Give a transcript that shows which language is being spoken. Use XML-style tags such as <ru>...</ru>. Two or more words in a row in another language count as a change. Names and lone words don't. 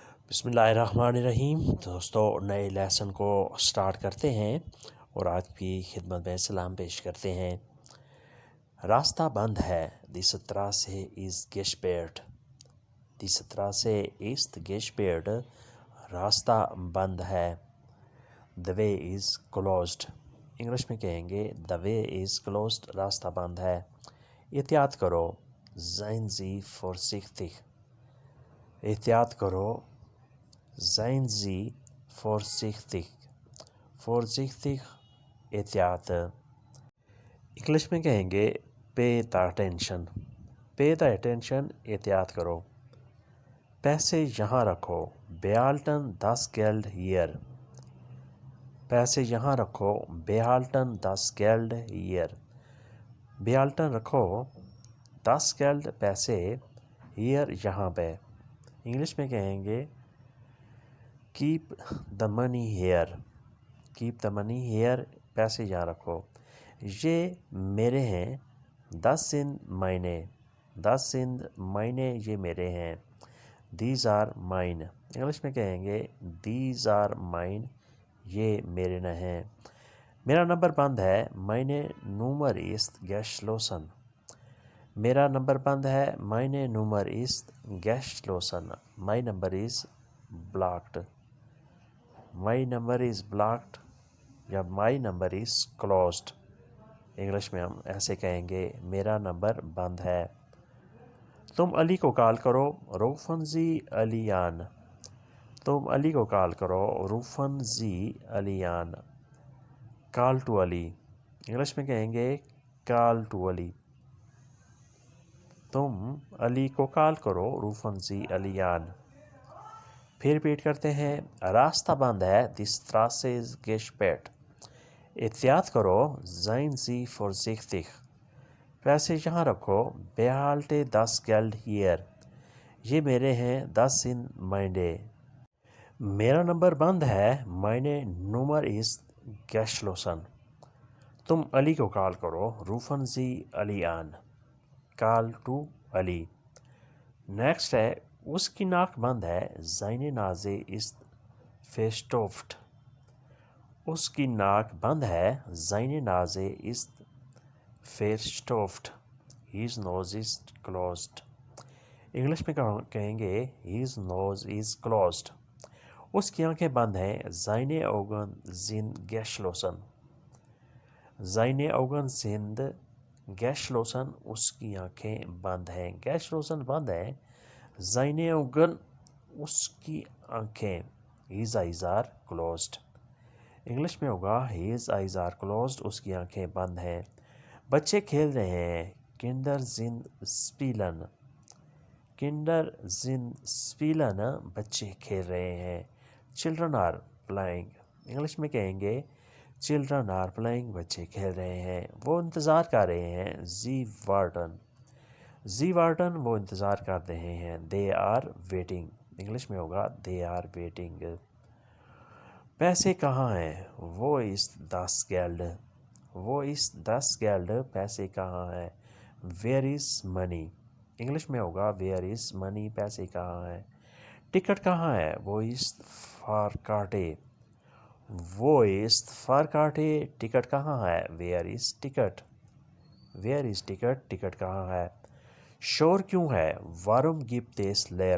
<ur>بسم اللہ الرحمن الرحیم دوستو، نئے لیسن کو سٹارٹ کرتے ہیں اور آج بھی خدمت میں سلام پیش کرتے ہیں۔ راستہ بند ہے،</ur> <de>die Straße ist gesperrt۔ die Straße ist gesperrt،</de> <ur>راستہ بند ہے۔</ur> <en>the way is closed،</en> <ur>انگلش میں کہیں گے</ur> <en>the way is closed،</en> <ur>راستہ بند ہے۔ احتیاط کرو،</ur> <de>seien Sie vorsichtig۔</de> <ur>احتیاط کرو،</ur> <de>seien Sie vorsichtig۔</de> <ur>vorsichtig احتیاط۔ انگلش میں کہیں گے</ur> <en>pay the attention۔ pay the attention</en> <ur>احتیاط کرو۔ پیسے یہاں رکھو،</ur> <de>behalten das Geld hier۔</de> <ur>پیسے یہاں رکھو،</ur> <de>behalten das Geld hier۔</de> <ur>behalten رکھو،</ur> <de>das Geld</de> <ur>پیسے، here یہاں پہ۔ انگلش میں کہیں گے</ur> <en>keep the money here۔ keep the money here</en> <ur>پیسے یہاں رکھو۔ یہ میرے ہیں،</ur> <de>das sind meine۔ das sind meine</de> <ur>یہ میرے ہیں۔</ur> <en>these are mine،</en> <ur>انگلش میں کہیں گے</ur> <en>these are mine</en> <ur>یہ میرے نہ ہیں۔ میرا نمبر بند ہے،</ur> <de>meine Nummer ist geschlossen۔</de> <ur>میرا نمبر بند ہے،</ur> <de>meine Nummer ist geschlossen۔</de> <en>my number is blocked۔ my number is blocked یا my number is closed۔</en> <ur>انگلش میں ہم ایسے کہیں گے میرا نمبر بند ہے۔ تم علی کو کال کرو،</ur> <de>rufen Sie Ali an۔</de> <ur>تم علی کو کال کرو،</ur> <de>rufen Sie Ali an۔</de> <en>call to Ali،</en> <ur>انگلش میں کہیں گے</ur> <en>call to Ali۔</en> <ur>تم علی کو کال کرو،</ur> <de>rufen Sie Ali an۔</de> <ur>پھر ریپیٹ کرتے ہیں، راستہ بند ہے،</ur> <de>die Straße ist gesperrt۔</de> <ur>احتیاط کرو،</ur> <de>seien Sie vorsichtig۔</de> <ur>پیسے یہاں رکھو،</ur> <de>behalte das Geld hier۔</de> <ur>یہ میرے ہیں، das sind meine۔ میرا نمبر بند ہے،</ur> <de>meine Nummer ist geschlossen۔</de> <ur>تم علی کو کال کرو،</ur> <de>rufen Sie Ali an۔</de> <en>call to Ali۔</en> <ur>نیکسٹ ہے، اس کی ناک بند ہے،</ur> <de>seine Nase ist verstopft۔</de> <ur>اس کی ناک بند ہے،</ur> <de>seine Nase ist verstopft۔</de> <en>his nose is closed۔</en> <ur>انگلش میں کہیں گے</ur> <en>his nose is closed۔</en> <ur>اس کی آنکھیں بند ہیں،</ur> <de>seine Augen sind geschlossen۔ seine Augen sind geschlossen،</de> <ur>اس کی آنکھیں بند ہیں، geschlossen بند ہیں،</ur> <de>seine Augen</de> <ur>اس کی آنکھیں،</ur> <en>his eyes are closed۔</en> <ur>انگلش میں ہوگا</ur> <en>his eyes are closed،</en> <ur>اس کی آنکھیں بند ہیں۔ بچے کھیل رہے ہیں،</ur> <de>Kinder sind spielen۔ Kinder sind spielen</de> <ur>بچے کھیل رہے ہیں۔</ur> <en>Children are playing،</en> <ur>انگلش میں کہیں گے</ur> <en>Children are playing</en> <ur>بچے کھیل رہے ہیں۔ وہ انتظار کر رہے ہیں،</ur> <de>Sie warten۔ Sie warten</de> <ur>وہ انتظار کر رہے ہیں،</ur> <en>They are waiting۔</en> <ur>انگلش میں ہوگا</ur> <en>They are waiting۔</en> <ur>پیسے کہاں ہیں،</ur> <de>Wo ist das Geld۔ Wo ist das Geld</de> <ur>پیسے کہاں ہیں،</ur> <en>Where is money۔</en> <ur>انگلش میں ہوگا</ur> <en>Where is money</en> <ur>پیسے کہاں ہیں۔ ٹکٹ کہاں ہے،</ur> <de>Wo ist Fahrkarte۔ Wo ist Fahrkarte</de> <ur>ٹکٹ کہاں ہے،</ur> <en>Where is Ticket۔ Where is Ticket</en> <ur>ٹکٹ کہاں ہے۔ شور کیوں ہے،</ur> <de>Warum gibt es Lärm۔</de>